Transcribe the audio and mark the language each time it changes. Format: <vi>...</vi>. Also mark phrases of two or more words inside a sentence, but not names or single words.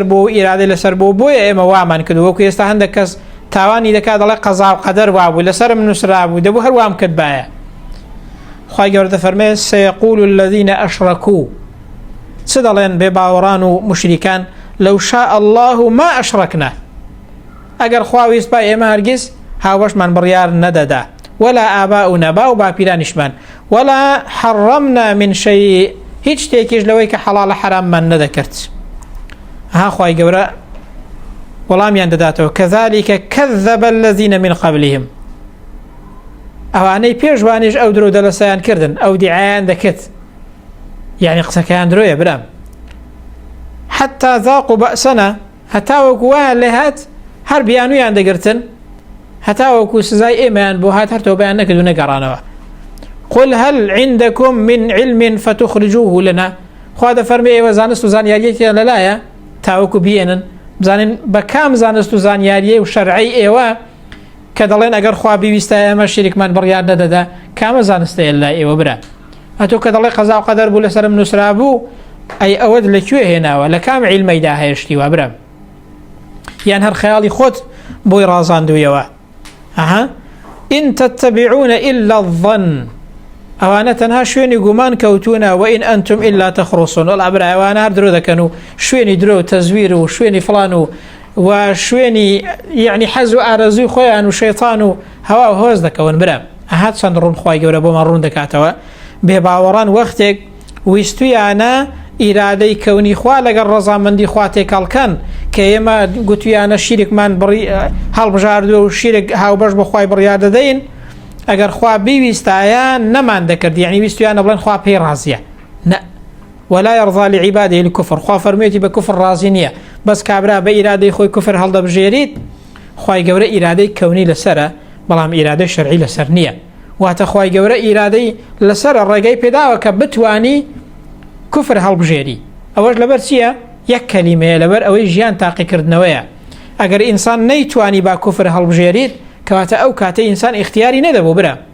<ckb>بۆ ئیرادەی لەسەر بۆ بۆیە ئێمە وامان کردو وەکو ئێستا هەندێک کەس تاوانی دەکات دەڵێ قەزا و قەدەر وابوو لەسەرم نووسرا بوو دەبوو هەروام کرد باە خوای گەورە دەفەرمێ</ckb> <ar>سەیەقول الذین ئەشرەکوو</ar> <ckb>چ دەڵێن بێ باوەڕان و مشریکان</ckb> <ar>لەو شاء الله ما ئەشرەکنا</ar> <ckb>ئەگەر خوا ویست با ئێمە هەرگیز هاوبەشمان بڕیار نەدەدا</ckb> <ar>ولا ئاباؤنا</ar> <ckb>با و باپیرانیشمان</ckb> <ar>ولا حرمنا من شيء</ar> <ckb>هیچ شتێکیش لەوەی کە حەڵاڵە حراممان نەدەکرد ها خوای گەورە وەڵامیان دەداتەوە</ckb> <ar>كذلك كذب الذين من قبلهم</ar> <ckb>ئەوانەی پێشوانیش ئەو درۆ دەلەسەیان کردن ئەو دیعایان دەکرد یعنی قسەکەیان درۆیە برام</ckb> <ar>حتى ذاقوا بأسنا</ar> <ckb>هەتا وەکو وایان لێ هات هەر بیانویان دەگرتن هەتا وەکو سزای ئێمەیان بۆ هات هەر تۆ بەیان نەکرد و نەگەڕانەوە</ckb> <ar>قل هل عندكم من علم فتخرجوه لنا</ar> <ckb>خوا دەفەرمێ ئێوە زانست و زانیاریەکیان لەلایە تاوەکو بێنن بزانن بە کام زانست و زانیاریە و شەرعی ئێوە کە دەڵێن ئەگەر خوا بیویستە ئێمە شیرکمان بڕیار نەدەدا کامە زانستەیە لای ئێوە برا ئەتۆ کە دەڵێ قەزا و قەدەر بوو لەسەرم نووسرا بوو ئەی ئەوەت لەکوێ هێناوە لە کام عیلمەیدا هێشتیوە برا یان هەر خەیاڵی خۆت بۆی ڕازاندوویەوە ئەها</ckb> <ar>إن تتبعون إلا الظن</ar> <ckb>ئەوانە تەنها شوێنی گومان کەوتونە</ckb> <ar>وئین ئەنتم إلا تەخڕوسون</ar> <ckb>وەڵا برا ئەوانە هەر درۆ دەکەن و شوێنی درۆ و تەزویر و شوێنی فڵان و شوێنی یعنی حەز و ئارەزوی خۆیان و شەیطان و هەوا و هۆز دەکەون برا ئەهات چەند ڕوون خوای گەورە بۆمان ڕوون دەکاتەوە بێ باوەڕان وەختێک ویستویانە ئیرادەی کەونی خوا لەگەڵ ڕەزامەندی خوا تێکەڵکەن کە ئێمە گوتویانە شیرکمان هەڵبژاردووە و شیرک هاوبەش بە خوای بڕیار دەدەین ئەگەر خوا بیویستایە نەمان دەکرد یعنی ویستویانە بڵێن خوا پێی ڕازیە نە</ckb> <ar>ولا يرضى لعباده الكفر</ar> <ckb>خوا فەرموویەتی بە کوفر ڕازی نییە بەس کابرا بە ئیرادەی خۆی کوفر هەڵدەبژێریت خوای گەورە ئیرادەی کەونی لەسەرە بەڵام ئیرادەی شەرعی لەسەر نییە واتە خوای گەورە ئیرادەی لەسەرە ڕێگەی پێداوە کە بتوانی کوفر هەڵبژێری ئەوەش لەبەر چییە یەک کەلیمەیە لەبەر ئەوەی ژیان تاقیکردنەوەیە ئەگەر ئینسان نەیتوانی با کوفر هەڵبژێریت کەواتە ئەو کاتە ئینسان اختیاری نەدەبوو برا</ckb>